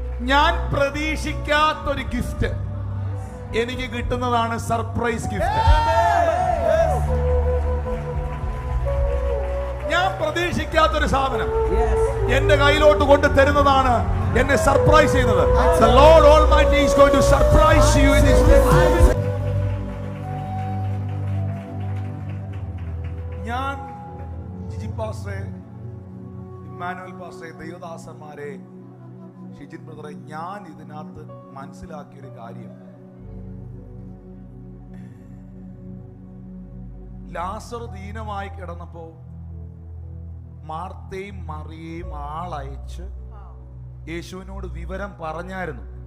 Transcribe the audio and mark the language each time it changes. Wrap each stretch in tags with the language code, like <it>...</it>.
<ml>ഞാൻ പ്രതീക്ഷിക്കാത്തൊരു ഗിഫ്റ്റ് എനിക്ക് കിട്ടുന്നതാണ് സർപ്രൈസ് ഗിഫ്റ്റ്. ഞാൻ പ്രതീക്ഷിക്കാത്തൊരു സാധനം എന്റെ കയ്യിലോട്ട് കൊണ്ട് തരുന്നതാണ് എന്നെ സർപ്രൈസ് ചെയ്യുന്നത്.</ml> <en>The Lord Almighty is going to surprise you in this day.</en> <ml>ഞാൻ ജിജി പാസ്റ്ററെ, ഇമ്മാനുവൽ പാസ്റ്ററെ, ദൈവദാസന്മാരെ, ഷിജിൻ ബ്രദറെ, ഞാൻ ഇതിനകത്ത് മനസ്സിലാക്കിയൊരു കാര്യം, ലാസർ ദീനമായി കിടന്നപ്പോ മാർത്തയും മറിയയും ആളയച്ച് യേശുവിനോട് വിവരം പറഞ്ഞായിരുന്നു.</ml>